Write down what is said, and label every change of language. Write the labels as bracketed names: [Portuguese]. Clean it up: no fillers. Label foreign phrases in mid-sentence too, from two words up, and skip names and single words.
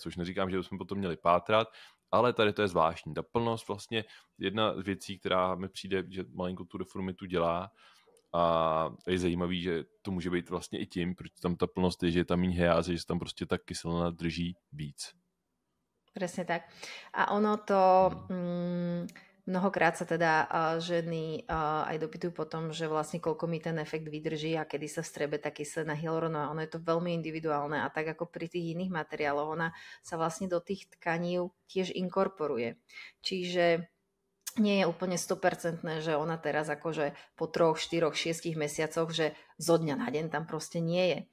[Czech] Což neříkám, že bychom potom měli pátrat, ale tady to je zvláštní. Ta plnost vlastně jedna z věcí, která mi přijde, že malinko tu deformitu dělá, a je zajímavý, že to může být vlastně i tím, proč tam ta plnost je, že je tam méně hyázy, že se tam prostě ta kyselina drží víc. [Slovak] Presne tak. A ono to mnohokrát sa teda ženy aj dopytujú potom, že vlastne koľko mi ten efekt vydrží a kedy sa vstrebe tá kyselina hyaluronová. Ono je to veľmi individuálne a tak ako pri tých iných materiáloch, ona sa vlastne do tých tkaní tiež inkorporuje. Čiže nie je úplne 100%, že ona teraz akože po 3, 4, 6 mesiacoch, že zo dňa na deň tam proste nie je.